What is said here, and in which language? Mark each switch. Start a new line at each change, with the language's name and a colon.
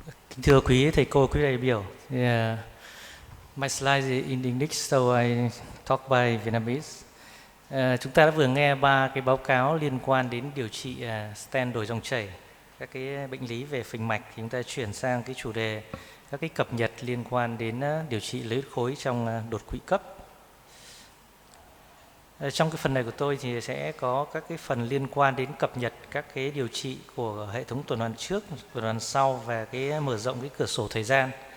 Vietnamese: Kính thưa quý thầy cô, quý đại biểu.
English: My slide is in English, so I talk by Vietnamese.
Vietnamese: Chúng ta đã vừa nghe 3 cái báo cáo liên quan đến điều trị stent đổi dòng chảy, các cái bệnh lý về phình mạch. Thì chúng ta chuyển sang cái chủ đề các cái cập nhật liên quan đến điều trị lấy huyết khối trong đột quỵ cấp. Trong cái phần này của tôi thì sẽ có các cái phần liên quan đến cập nhật các cái điều trị của hệ thống tuần hoàn trước, tuần hoàn sau và cái mở rộng cái cửa sổ thời gian.